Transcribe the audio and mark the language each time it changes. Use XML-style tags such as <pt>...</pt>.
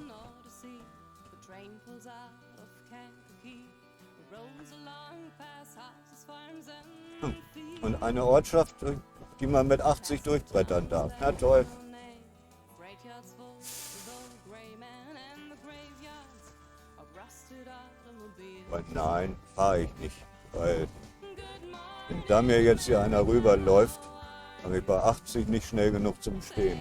<en>the Odyssey, the train pulls out of Kankakee, rolls along past houses, farms and fields.</en> <de>Und eine Ortschaft, die man mit 80 durchbrettern darf. Na toll.</de> <en>Freight yards full of old gray men and the graveyards of rusted automobiles.</en> <de>Aber nein, fahre ich nicht. Weil,</de> <en>Good morning,</en> <de>wenn da mir jetzt hier einer rüberläuft, habe ich bei 80 nicht schnell genug zum Stehen.</de>